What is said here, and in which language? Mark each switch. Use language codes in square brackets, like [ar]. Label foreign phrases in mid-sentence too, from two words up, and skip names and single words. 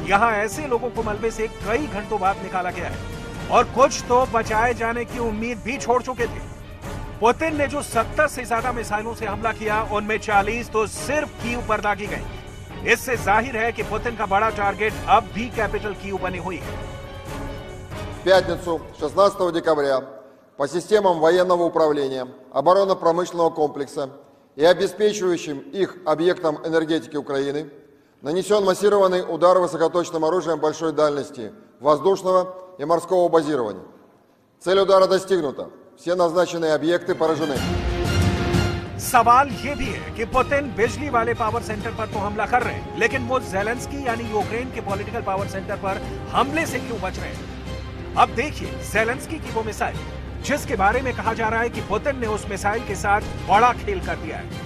[hi] यहाँ ऐसे लोगों को मलबे से कई घंटों बाद निकाला गया है और कुछ तो बचाए जाने की उम्मीद भी छोड़ चुके थे। पुतिन ने जो 70 से ज्यादा मिसाइलों से हमला किया, उनमें 40 तो सिर्फ कीव पर दागी गई। इससे जाहिर है कि पुतिन का बड़ा टारगेट अब भी कैपिटल कीव बनी हुई है। [ru] В пятницу, 16 декабря, по системам военного управления, оборонно-промышленного комплекса и обеспечивающим их объектам энергетики Украины нанесен массированный удар высокоточным оружием большой дальности воздушного и морского базирования. Цель удара достигнута. Все назначенные объекты поражены. [hi] सवाल यह भी है कि पुतिन बिजली वाले [en] power center [hi] पर तो हमला कर रहे हैं, लेकिन वो ज़ेलेंस्की यानी यूक्रेन के [en] political power center [hi] पर हमले से क्यों बच रहे हैं? अब देखिए ज़ेलेंस्की की वो मिसाइल, जिसके बारे में कहा जा रहा है कि पुतिन ने उस मिसाइल के साथ बड़ा खेल कर दिया है।